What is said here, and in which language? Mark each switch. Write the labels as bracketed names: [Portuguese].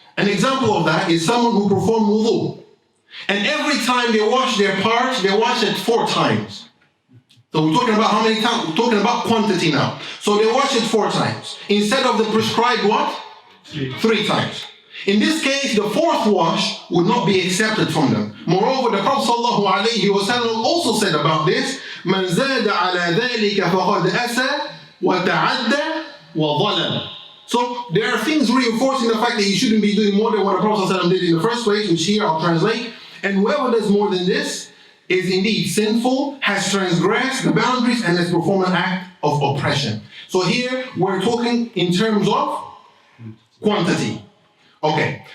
[English] An example of that is someone who performed wudu. And every time they wash their parts, they wash it 4 times. So we're talking about how many times? We're talking about quantity now. So they wash it 4 times. Instead of the prescribed what? 3 times. In this case, the 4th wash would not be accepted from them. Moreover, the Prophet ﷺ also said about this, [Arabic] مَنْ زَادَ عَلَى ذَلِكَ فَقَدْ أَسَى وَتَعَدَّى وَظَلَمَ. [English] So there are things reinforcing the fact that you shouldn't be doing more than what the Prophet ﷺ did in the first place, which here I'll translate. And whoever does more than this, is indeed sinful, has transgressed the boundaries, and has performed an act of oppression. So here we're talking in terms of quantity. Okay.